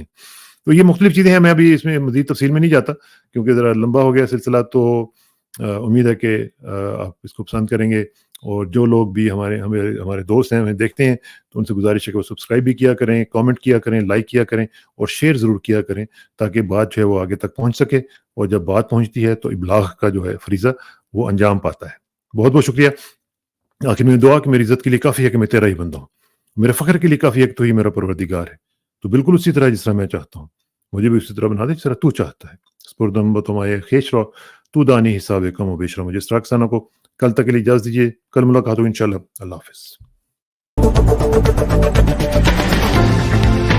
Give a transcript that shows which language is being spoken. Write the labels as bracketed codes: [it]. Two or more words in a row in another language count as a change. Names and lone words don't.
[ur] تو یہ مختلف چیزیں ہیں، میں ابھی اس میں مزید تفصیل میں نہیں جاتا کیونکہ ذرا لمبا ہو گیا سلسلہ، تو امید ہے کہ آپ اس کو پسند کریں گے، اور جو لوگ بھی ہمارے دوست ہیں، ہمیں دیکھتے ہیں، تو ان سے گزارش ہے کہ وہ سبسکرائب بھی کیا کریں، کامنٹ کیا کریں، لائک کیا کریں، اور شیئر ضرور کیا کریں، تاکہ بات جو ہے وہ آگے تک پہنچ سکے، اور جب بات پہنچتی ہے تو ابلاغ کا جو ہے فریضہ وہ انجام پاتا ہے۔ بہت بہت شکریہ۔ آخر میں دعا کہ میری عزت کے لیے کافی ہے کہ میں تیرا ہی بندہ ہوں، میرے فخر کے لیے کافی ہے کہ تو ہی میرا پروردگار ہے، تو بالکل اسی طرح جس طرح میں چاہتا ہوں مجھے بھی اسی طرح بنا دے جس طرح تو چاہتا ہے۔ [fa] سپردم بتمائے خیش رو، تو دانی حساب کم و بیش رو۔ [ur] مجھے اس طرح کو کل تک کے لیے اجازت دیجیے، کل ملاقات ہو انشاءاللہ۔ اللہ حافظ۔